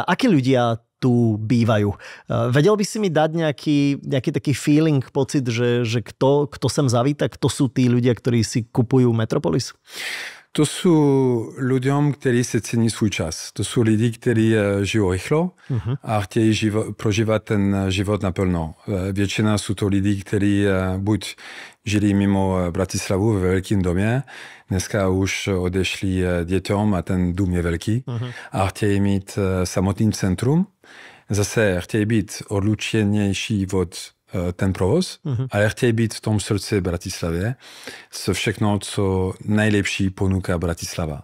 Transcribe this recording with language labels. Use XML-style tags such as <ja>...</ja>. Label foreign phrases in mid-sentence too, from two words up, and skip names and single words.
<sk>Akí ľudia tu bývajú? Vedel by si mi dať nejaký taký feeling, pocit, že kto sem zavíta, kto sú tí ľudia, ktorí si kupujú Metropolis? To sú ľuďom, ktorí si cení svůj čas. To sú lidi, ktorí žijú rýchlo a</sk> <cs>chtějí prožívat ten život naplno. Většina sú to lidi, ktorí buď žili mimo Bratislavu ve velkým domě, dneska už odešli děťom a ten dům je velký a chtějí mít samotný centrum. Zase chtějí být odlučenější od ten provoz, ale chtějí být v tom srdci Bratislavě se všechno, co nejlepší ponúka Bratislava.</cs>